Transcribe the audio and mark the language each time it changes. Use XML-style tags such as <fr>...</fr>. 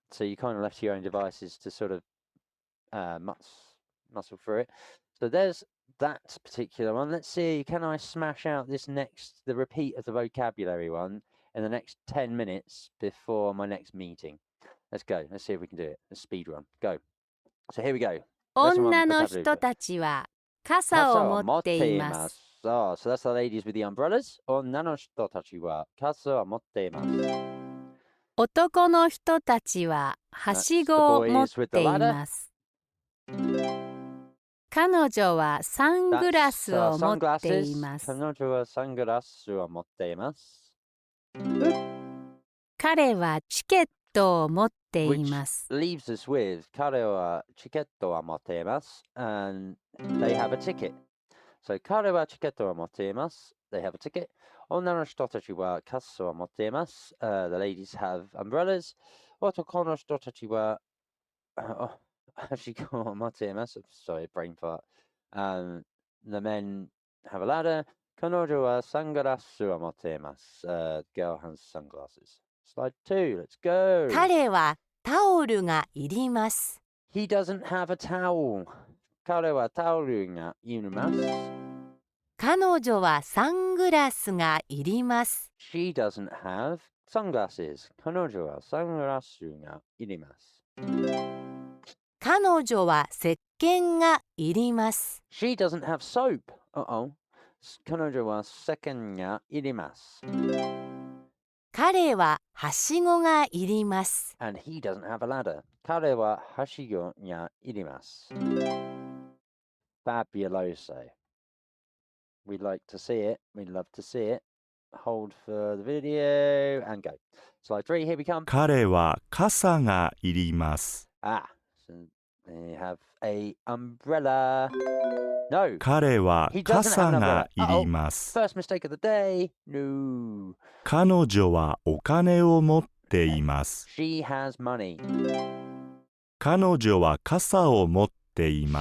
<en>So you kind of left to your own devices to sort of muscle through it. So there's that particular one. Let's see, can I smash out the repeat of the vocabulary one in the next 10 minutes before my next meeting? Let's go. Let's see if we can do it. Let's speed run. Go. So here we go.</en> <ja>女の人たちは傘を持っています。</ja> <en>Oh, so that's the ladies with the umbrellas.</en> <ja>女の人たちは傘を持っています。男の人たちははしごを持っています。彼女はサングラスを持っています。彼女はサングラスを持っています。彼はチケットを持っています。</ja> <en>Which leaves us with</en> <ja>彼はチケットを持っています</ja> <en>and they have a ticket.</en> <ja>So 彼はチケットを持っています。</ja> <en>They have a ticket.</en> <ja>女の人たちは傘を持っています。</ja> <en>The ladies have umbrellas.</en> <ja>男の人たちははしごを持っています。</ja> <en>Sorry, brain fart. The men have a ladder.</en> <ja>彼女はサングラスを持っています。</ja> <en>Girl has sunglasses. Slide 2, let's go.</en> <ja>彼はタオルがいります。</ja> <en>He doesn't have a towel.</en> <ja>彼はタオルがいります。彼女はサングラスがいります。</ja> <en>She doesn't have sunglasses.</en> <ja>彼女はサングラスがいります。彼女は石鹸がいります。</ja> <en>She doesn't have soap. Uh-oh.</en> <ja>彼女は石鹸がいります。彼ははしごがいります。</ja> <en>And he doesn't have a ladder.</en> <ja>彼ははしごがいります。</ja> <en>Fabuloso. We'd like to see it. We'd love to see it. Hold for the video and go. Slide 3, here we come.</en> <ja>彼は傘がいります。</ja> <en>Ah, so they have a umbrella. No.</en> <ja>彼は</ja> <en>He doesn't have</en> <ja>傘</ja> <en>an</en> <ja>が</ja> <en>umbrella.</en> <ja>いります。</ja> <en>First mistake of the day. No.</en> <ja>彼女はお金を持っています。</ja> <en>She has money.</en> <ja>彼女は傘を持っていま</ja>